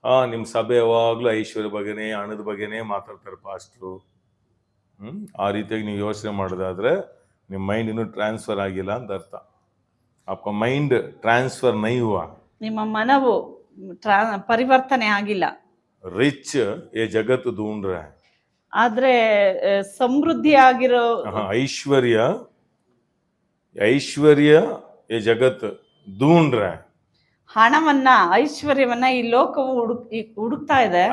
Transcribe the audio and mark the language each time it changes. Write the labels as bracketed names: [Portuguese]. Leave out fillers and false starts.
[Kannada] ನಿಮ್ ಸಭೆ ಯಾವಾಗ್ಲೂ ಐಶ್ವರ್ಯ ಬಗ್ಗೆನೇ, ಹಣದ ಬಗ್ಗೆನೇ ಮಾತಾಡ್ತಾರೆ ಪಾಸ್ಟ್ರು. ಆ ರೀತಿಯಾಗಿ ನೀವು ಯೋಚನೆ ಮಾಡೋದಾದ್ರೆ ನಿಮ್ ಮೈಂಡ್ ಇನ್ನೂ ಟ್ರಾನ್ಸ್ಫರ್ ಆಗಿಲ್ಲ ಅಂತ ಅರ್ಥ. [Hindi] आपका माइंड ट्रांसफर नहीं हुआ, [Kannada] ನಿಮ್ಮ ಮನವು ಪರಿವರ್ತನೆ ಆಗಿಲ್ಲ. [Hindi] रिच ये जगत ढूंढ रहा है, [Kannada] ಆದ್ರೆ ಸಮೃದ್ಧಿ ಆಗಿರೋ [Hindi] ऐश्वर्य ये जगत ढूंढ रहा है, [Kannada] ಹಣವನ್ನ, ಐಶ್ವರ್ಯವನ್ನ ಈ ಲೋಕವು ಹುಡುಕ್ತಾ ಇದೆ.